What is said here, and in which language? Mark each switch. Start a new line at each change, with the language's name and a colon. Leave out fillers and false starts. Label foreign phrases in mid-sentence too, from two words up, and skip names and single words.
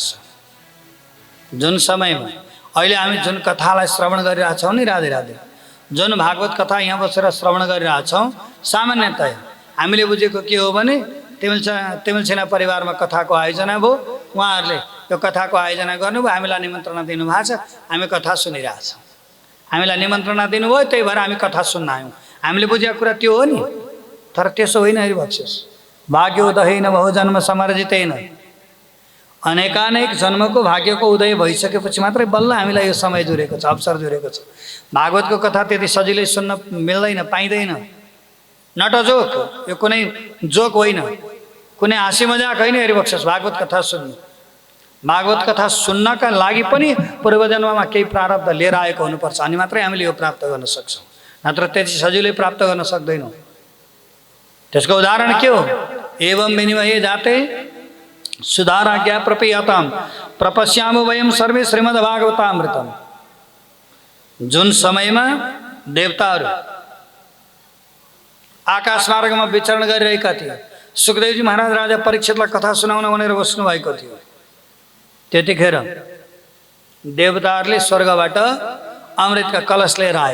Nepali: जुन समयमा अहिले हामी जुन कथालाई श्रवण गरिरहेछौँ नि, राधे राधे, जुन भागवत कथा यहाँ बसेर श्रवण गरिरहेछौँ, सामान्यतया हामीले बुझेको के हो भने तिमिल सेना परिवारमा कथाको आयोजना भयो, उहाँहरूले यो कथाको आयोजना गर्नुभयो, हामीलाई निमन्त्रणा दिनुभएको छ, हामी कथा सुनिरहेछौँ। हामीलाई निमन्त्रणा दिनुभयो, त्यही भएर हामी कथा सुन्न आयौँ। हामीले बुझेको कुरा त्यो हो नि। तर त्यसो होइन। हेरिबक्सियोस्,
Sanskrit: भाग्योदयेन बहुजन्म समर्जितेन,
Nepali: अनेकानेक जन्मको भाग्यको उदय भइसकेपछि मात्रै बल्ल हामीलाई यो समय जुरेको छ, अवसर जुरेको छ। भागवतको कथा त्यति सजिलै सुन्न मिल्दैन, पाइँदैन।
English: not joke,
Nepali: यो कुनै जोक होइन, कुनै हाँसी मजाक होइन। हरिबक्सेस भागवत कथा सुन्नु, भागवत कथा सुन्नका लागि पनि पूर्वजन्ममा केही प्रारब्ध लिएर आएको हुनुपर्छ, अनि मात्रै हामीले यो प्राप्त गर्न सक्छौँ, नत्र त्यति सजिलै प्राप्त गर्न सक्दैनौँ। त्यसको उदाहरण के हो?
Sanskrit: एवं विनिमय जाते सुधाराज्ञा प्रपीयताम प्रपश्यामो वयम सर्वे श्रीमद्भागवतामृतम।
Nepali: जुन समयमा देवताहरू आकाश मार्गमा विचरण गरिरहेका थिए, सुखदेवजी महाराज राजा परीक्षितलाई कथा सुनाउन भनेर बस्नु भएको थियो, त्यतिखेर देवताहरूले स्वर्गबाट अमृतका कलश लिएर आए।